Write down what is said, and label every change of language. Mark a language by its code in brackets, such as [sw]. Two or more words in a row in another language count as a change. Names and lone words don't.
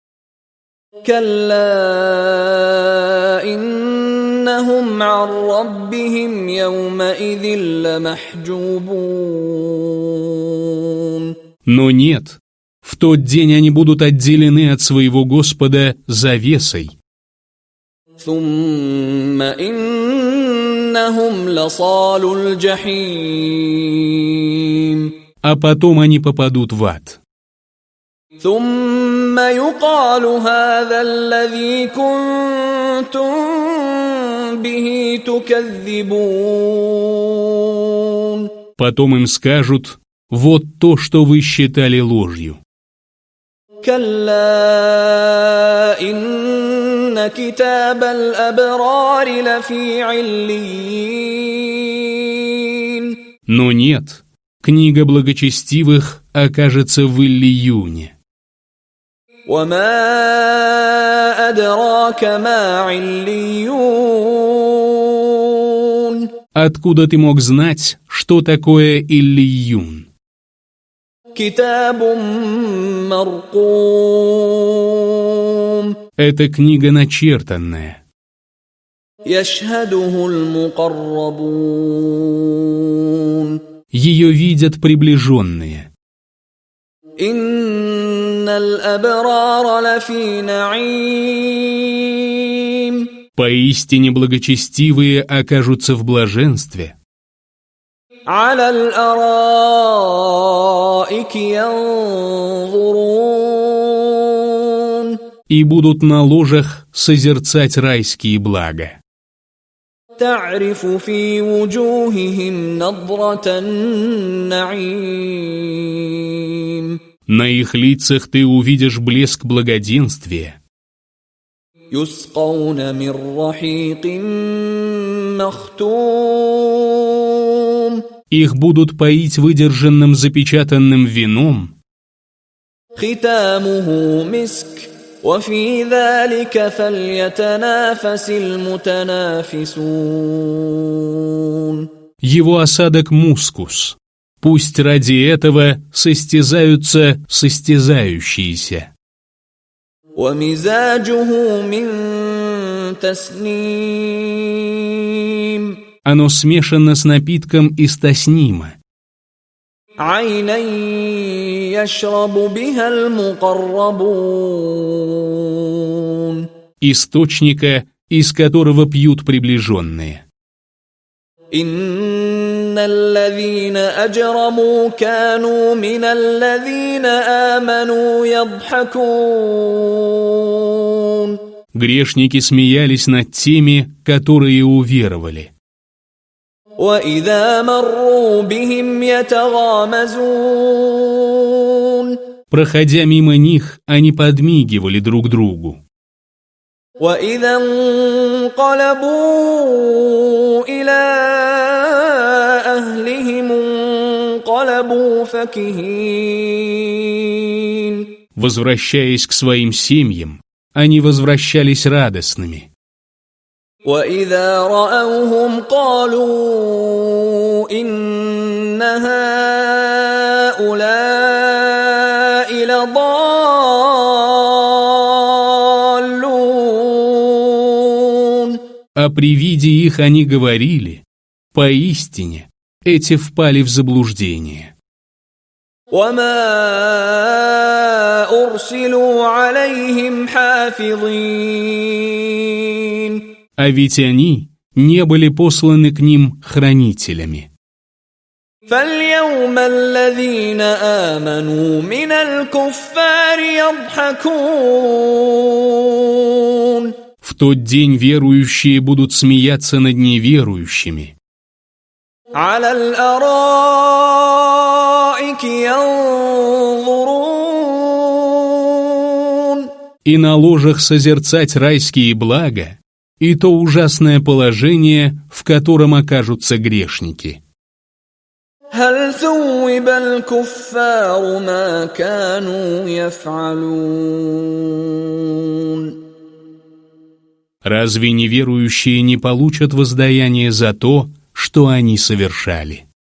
[ar] كلا إنهم عن ربهم يومئذ لمحجوبون. [ru] Но нет, в тот день они будут отделены от своего Господа завесой. [ar] ثم إنهم لصالو الجحيم. [ru] А потом они попадут в ад. [ar] ثم يقال هذا الذي كنتم به تكذبون. [ru] Потом им скажут, вот то, что вы считали ложью. [ar] كلا إن كتاب الأبرار لفي عليين. [ru] Но нет, книга благочестивых окажется в Иллиюне. [ar] وما أدراك ما عليون. [ru] Откуда ты мог знать, что такое Иллиюн? [ar] كتاب مرقوم. [ru] Это книга начертанная. [ar] يشهده المقربون. [ru] Ее видят приближенные. [ar] إن الأبرار لفي نعيم. [ru] Поистине благочестивые окажутся в блаженстве. [ar] على الأرائك ينظرون. [ru] И будут на ложах созерцать райские блага. [ar] تعرف في وجوههم نضرة النعيم. [ru] На их лицах ты увидишь блеск благоденствия. [ar] يسقون من رحيق مختوم [ru] Их будут поить выдержанным запечатанным вином, [ar] ختامه مسك وفي ذلك فليتنافس المتنافسون. [ru] его осадок мускус. Пусть ради этого состязаются состязающиеся. [ar] ومزاجه من تسنيم [ru] Оно смешано с напитком из таснима, [ar] عينا يشرب بها المقربون. [ru] источника, из которого пьют приближенные. [ar] إن الذين أجرموا كانوا من الذين آمنوا يضحكون. [ru] Грешники смеялись над теми, которые уверовали. [ar] وإذا مروا بهم يتغامزون. [ru] Проходя мимо них, они подмигивали друг другу. [ar] وإذا انقلبوا إلى أهلهم انقلبوا فكهين. [ru] Возвращаясь к своим семьям, они возвращались радостными. [ar] وإذا رأوهم قالوا إن هؤلاء لضالون. [ru] А при виде их они говорили: поистине, эти впали в заблуждение. [ar] وما أرسلوا عليهم حافظين. [ru] А ведь они не были посланы к ним хранителями. [ar] فاليوم الذين آمنوا من الكفار يضحكون. [ru] В тот день верующие будут смеяться над неверующими. [ar] على الأرائك ينظرون. [ru] И на ложах созерцать райские блага, и то ужасное положение, в котором окажутся грешники. [ar] هل ثوب الكفار ما كانوا يفعلون. [ru] Разве неверующие не получат воздаяние за то, что они совершали?